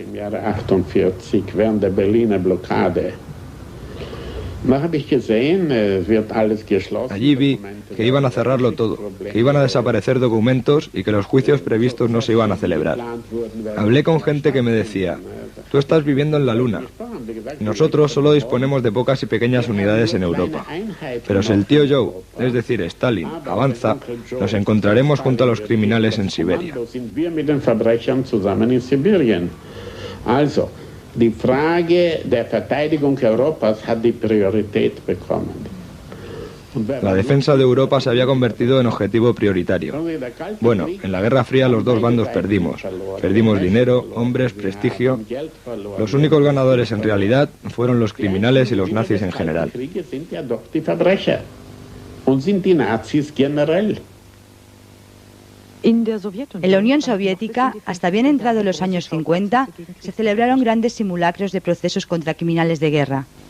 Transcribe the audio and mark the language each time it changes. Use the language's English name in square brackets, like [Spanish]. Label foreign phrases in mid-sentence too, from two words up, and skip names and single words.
[Spanish] Allí vi que iban a cerrarlo todo, que iban a desaparecer documentos y que los juicios previstos no se iban a celebrar. Hablé con gente que me decía: Tú estás viviendo en la Luna. Nosotros solo disponemos de pocas y pequeñas unidades en Europa. Pero si el tío Joe, es decir, Stalin, avanza, nos encontraremos junto a los criminales en Siberia. [German] Also, die Frage der Verteidigung Europas hat die Priorität bekommen. [Spanish] La defensa de Europa se había convertido en objetivo prioritario. Bueno, en la Guerra Fría los dos bandos perdimos. Perdimos dinero, hombres, prestigio. Los únicos ganadores en realidad fueron los criminales y los nazis en general. En la Unión Soviética, hasta bien entrados los años 50, se celebraron grandes simulacros de procesos contra criminales de guerra.